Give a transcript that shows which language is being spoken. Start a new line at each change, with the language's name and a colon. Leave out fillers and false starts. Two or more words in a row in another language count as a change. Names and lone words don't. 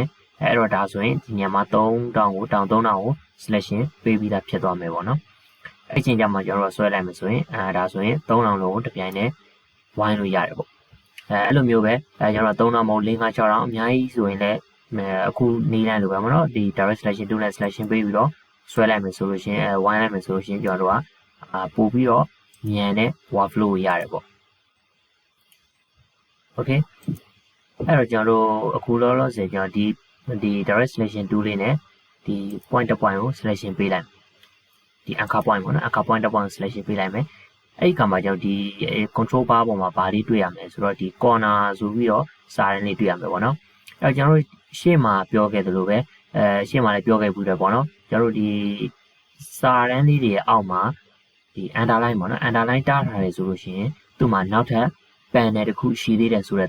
Burmese: အဲ့တော့ဒါဆိုရင်ဒီညမှာ3000ကိုတောင်း3000ကို selection ပေးပြီးသားဖြစ်သွားမယ်ပေါ့နော်အဲ့ချိန်ကျမှကျွန်တော်တို့ဆွဲလိုက်မယ်ဆိုရင်ဒါဆိုရင်3000လုံးကိုတစ်ပြိုင်တည်းဝိုင်းလို့ရတယ်ပေါ့အဲ့လိုမျိုးပဲကျွန်တော်3000မဟုတ်4 5 6000အများကြီးဆိုရင်လည်းအခုနေတိုင်းလိုပဲမနော်ဒီ
English: direct selection tool
Burmese: နဲ့ selection ပေးပြီးတော့ဆွဲလိုက်မယ်ဆိုလို့ရှိရင်ဝိုင်းလိုက်မယ်ဆိုလို့ရှိရင်ကျွန်တော်တို့ကပို့ပြီးတော့မြန်တဲ့ workflow ကိုရတယ်ပေါ့ okay အဲ့တော့ကျွန်တော်တို့အခုလောလောဆယ်ကျွန်တော်ဒီ
English: direct selection tool
Burmese: လေးနဲ့ဒီ point တစ် point ကို selection ပေးလိုက်ဒီ
English: anchor point
Burmese: ပေါ့နော်
English: anchor point
Burmese: တစ် point selection ပေးလိုက်မယ်အဲ့ဒီကမှာကျွန်တော်ဒီ
English: control bar
Burmese: ပေါ်မှာဘာလေး တွေ့ရမလဲဆိုတော့ဒီ corner ဆိုပြီးတော့စာရင်းလေးတွေ့ရမယ်ပေါ့နော်အဲ့တော့ကျွန်တော်တို့ရှေ့မှာပြောခဲ့သလိုပဲရှေ့မှာလည်းပြောခဲ့ဘူးတယ်ပေါ့နော်ကျွန်တော်တို့ဒီစာ ရင်းလေးတွေအောက်မှာဒီ underline ပေါ့နော် underline တားထားတယ်ဆိုလို့ရှိရင်သူ့မှာနောက်ထပ် panel တစ်ခုရှိသေးတယ်ဆိုတဲ့သ